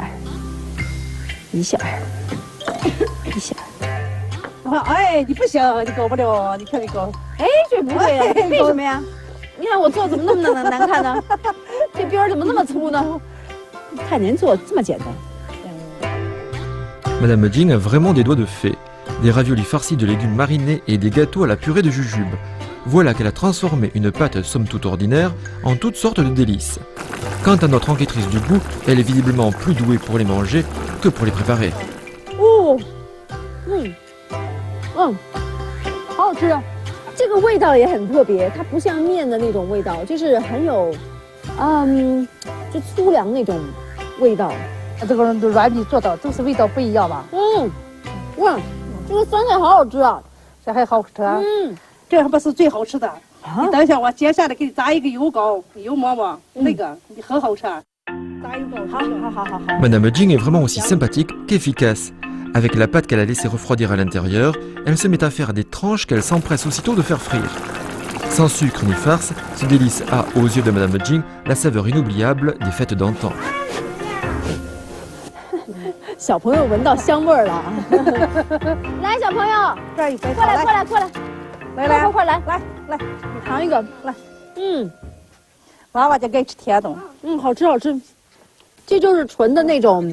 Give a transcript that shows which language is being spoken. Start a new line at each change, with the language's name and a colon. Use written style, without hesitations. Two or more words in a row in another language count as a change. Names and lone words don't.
Chinese: 一下，哎，你不行，你搞不了，你看你搞，哎，这不对呀，为什么呀？你看我做怎么那么难看呢？这边儿怎么那么粗呢？看您做这么简单。
French: Madame Jing a vraiment des doigts de fée. Des raviolis farcis de légumes marinés et des gâteaux à la purée de jujube. Voilà qu'elle a transformé une pâte somme toute ordinaire en toutes sortes de délices. Quant à notre enquêtrice du goût, elle est visiblement plus douée pour les manger que pour les préparer.
Chinese: 哦，好好吃啊！这个味道也很特别，它不像面的那种味道，就是很有，就粗粮那种味道。这个软米做的都是味道不一样吧？哇，这个酸菜好好吃啊！这还好吃啊！这还不是最好吃的。你等一下，我接下来给你炸一个油糕、油馍馍，那个很好吃。炸油糕，好。
French: Madame Jing est vraiment aussi sympathique qu'efficace. Avec la pâte qu'elle a laissé refroidir à l'intérieur, elle se met à faire des tranches qu'elle s'empresse aussitôt de faire frire. Sans sucre ni farce, ce délice a, aux yeux de Madame Jing, la saveur inoubliable des fêtes d'antan.
Chinese: 小朋友闻到香味儿了啊！来，小朋友，这儿一杯，过来，快来，来，尝一个，来，娃娃就爱吃甜的，好吃，这就是纯的那种